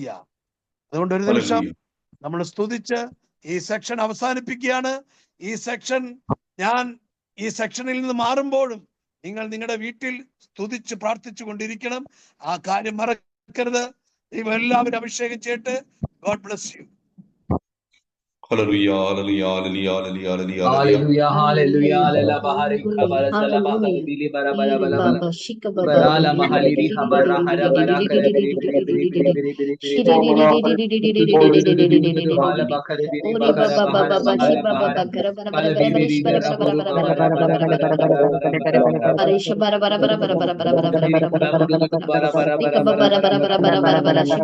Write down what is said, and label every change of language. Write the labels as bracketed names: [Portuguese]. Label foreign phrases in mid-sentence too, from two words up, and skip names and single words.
[Malayalam] അതുകൊണ്ട് ഒരു നിമിഷം നമ്മൾ സ്തുതിച്ച് ഈ സെക്ഷൻ അവസാനിപ്പിക്കുകയാണ്. ഈ സെക്ഷനിൽ നിന്ന് മാറുമ്പോഴും നിങ്ങൾ നിങ്ങളുടെ വീട്ടിൽ സ്തുതിച്ച് പ്രാർത്ഥിച്ചു കൊണ്ടിരിക്കണം. ആ കാര്യം മറക്കരുത്. ദൈവം എല്ലാവരും അഭിഷേകം ചെയ്യട്ടെ. [English] God bless you. Hallelujah, hallelujah, hallelujah, hallelujah, hallelujah. Hallelujah, hallelujah, hallelujah, bahari khabara sala bahari bili bara bara bara bara barala mahali ri habara hara bara kare biri biri biri biri biri biri biri hala bakare biri bakara bahara bahara bahara kala biri biri bara bara bara bara Arisha bara bara bara bara bara bara bara bara bara bara bara bara bara bara bara bara